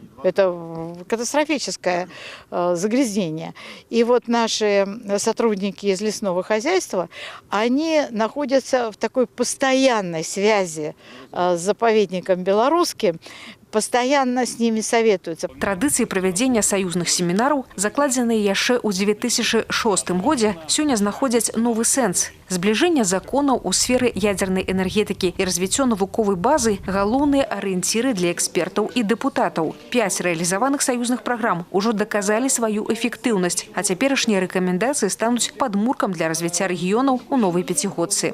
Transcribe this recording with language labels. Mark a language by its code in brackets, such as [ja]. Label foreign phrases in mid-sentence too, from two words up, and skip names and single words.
[ru] Это катастрофическое загрязнение. И вот наши сотрудники из лесного хозяйства, они находятся в такой постоянной связи с заповедником белорусским, постоянно с ними советуются. [be] Традыцыі правядзення саюзных семінараў, закладзеныя яшчэ ў 2006 годзе, сёння знаходзяць новы сэнс. Збліжэнне законаў у сферы ядзернай энергетыкі і развіццё навуковай базы – галоўныя арыенціры для экспертаў і дэпутатаў. 5 рэалізаваных саюзных праграм ужо даказалі сваю эфектыўнасць, а цяперашнія рэкамендацыі стануць падмуркам для развіцця рэгіёнаў у новай пяцігодцы.